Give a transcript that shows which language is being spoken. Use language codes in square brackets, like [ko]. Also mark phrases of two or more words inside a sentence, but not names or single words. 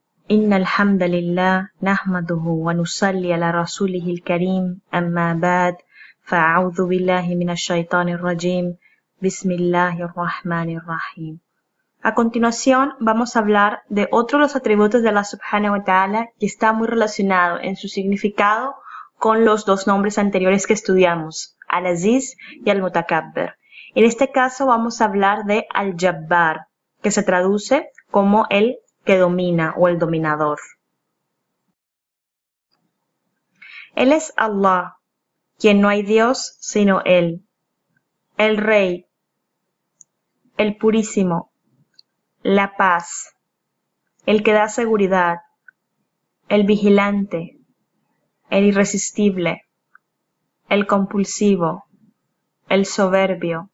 [ar] إن الحمد لله نحمده ونصلي على رسوله الكريم أما بعد فأعوذ بالله من الشيطان الرجيم بسم الله الرحمن الرحيم. [es] A continuación vamos a hablar de otro de los atributos de Allah [ar] سبحانه وتعالى [es] que está muy relacionado en su significado con los dos nombres anteriores que estudiamos, Al-Aziz y Al-Mutakabbir. En este caso vamos a hablar de Al-Jabbar, que se traduce como el que domina o el dominador. Él es Allah, quien no hay Dios sino Él, el Rey, el Purísimo, la paz, el que da seguridad, el vigilante, el irresistible, el compulsivo, el soberbio.